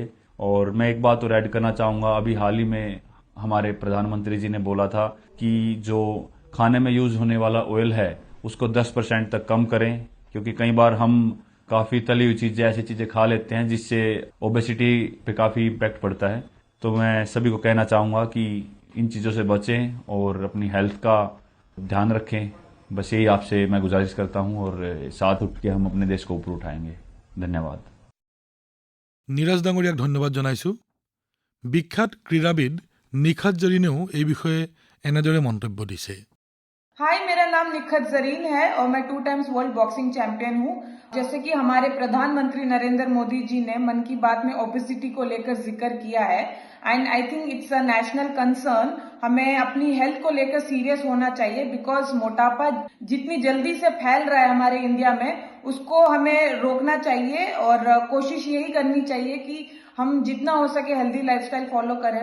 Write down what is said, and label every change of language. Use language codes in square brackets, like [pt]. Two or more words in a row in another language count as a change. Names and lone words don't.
[hi] और मैं एक बात और ऐड करना चाहूँगा, अभी हाल ही में हमारे प्रधानमंत्री जी ने बोला था कि जो खाने में यूज़ होने वाला ऑयल है उसको 10% तक कम करें, क्योंकि कई बार हम काफ़ी तली हुई चीज़ें, ऐसी चीज़ें खा लेते हैं जिससे ओबेसिटी पे काफ़ी इम्पैक्ट पड़ता है। तो मैं सभी को कहना चाहूँगा कि इन चीज़ों से बचें और अपनी हेल्थ का ध्यान रखें। बस यही आपसे मैं गुजारिश करता हूँ, और साथ उठ के हम अपने देश को ऊपर उठाएंगे। धन्यवाद। [as] নীৰজ ডাঙৰীয়াক ধন্যবাদ জনাইছো। বিখ্যাত ক্ৰীড়াবিদ নিখাত জৰিনেও এই বিষয়ে এনেদৰে মন্তব্য দিছে। [hi] हाय, मेरा नाम निखत जरीन है और मैं [en] 2 times world boxing champion [hi] हूँ। जैसे कि हमारे प्रधानमंत्री नरेंद्र मोदी जी ने मन की बात में ओबेसिटी को लेकर जिक्र किया है, [en] and I think it's a national concern. [hi] हमें अपनी हेल्थ को लेकर सीरियस होना चाहिए, बिकॉज मोटापा जितनी जल्दी से फैल रहा है हमारे इंडिया में, उसको हमें रोकना चाहिए और कोशिश यही करनी चाहिए कि हम जितना हो सके [en] healthy lifestyle follow [hi] करें।